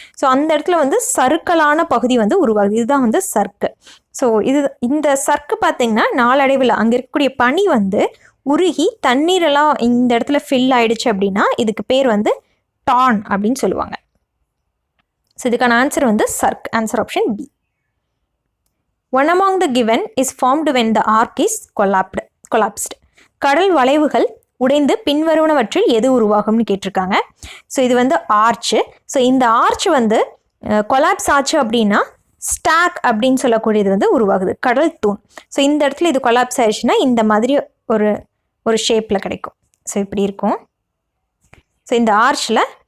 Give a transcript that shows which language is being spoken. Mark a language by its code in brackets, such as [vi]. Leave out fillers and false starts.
[ta] So அந்த இடத்துல சறுக்கலான பகுதி உருவாகுது. இதுதான் சர்க்கு. ஸோ இந்த சர்க்கு பார்த்திங்கன்னா நாளடைவில் அங்கே இருக்கக்கூடிய பனி உருகி தண்ணீரெல்லாம் இந்த இடத்துல ஃபில் ஆயிடுச்சு அப்படின்னா இதுக்கு பேர் டான் அப்படின்னு சொல்லுவாங்க. ஸோ இதுக்கான answer சர்க். Answer option B. [en] One among the given is formed when the arc is collapsed. [ta] கடல் வளைவுகள் உடைந்து பின்வருவனவற்றில் எது உருவாகும்னு கேட்டிருக்காங்க. ஸோ இது ஆர்ச்சு. ஸோ இந்த ஆர்ச் கொலாப்ஸ் ஆச்சு அப்படின்னா ஸ்டாக் அப்படின்னு சொல்லக்கூடியது உருவாகுது, கடல் தூண். ஸோ இந்த இடத்துல இது கொலாப்ஸ் ஆயிடுச்சுன்னா இந்த மாதிரி ஒரு ஷேப்பில் கிடைக்கும். ஸோ இப்படி இருக்கும். ஸோ இந்த ஆர்ச்சில்